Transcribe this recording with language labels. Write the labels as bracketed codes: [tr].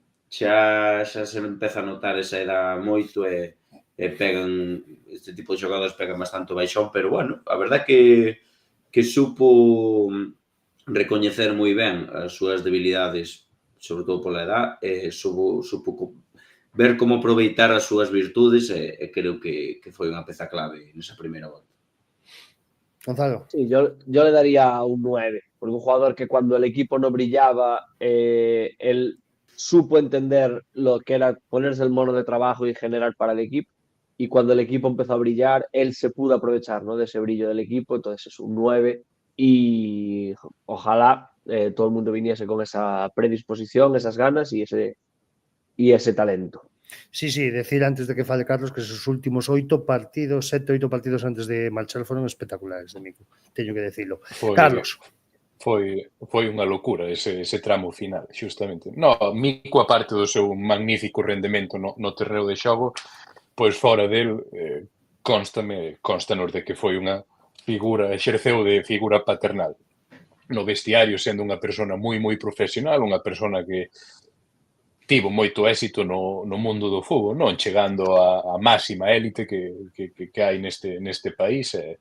[gl] xa se empeza a notar esa edad moito e pegan, este tipo de xogadores pegan bastante o baixón, pero bueno, a verdad que supo recoñecer moi ben as súas debilidades, sobre todo pola edad, supo ver como aproveitar as súas virtudes e creo que foi unha peza clave nesa primeira volta. Gonzalo. [es] Sí, yo le daría un 9, porque un jugador que cuando el equipo no brillaba, él supo entender lo que era ponerse el mono de trabajo y generar para el equipo, y cuando el equipo empezó a brillar, él se pudo aprovechar, ¿no?, de ese brillo del equipo. Entonces es un 9 y ojalá todo el mundo viniese con esa predisposición, esas ganas y ese talento. [gl] Sí, decir antes de que fale Carlos que esos últimos 7 8 partidos antes de marchar foron espectaculares de Miku, teño que decirlo. Carlos. Foi unha locura ese tramo final, xustamente. No, Miku, aparte do seu magnífico rendemento no terreo de xogo, pois fora del constanos de que foi unha figura, exerceu de figura paternal no vestiario, sendo unha persona moi profesional, unha persona que tivo moito éxito no mundo do fútbol, non chegando á máxima élite que hai neste país.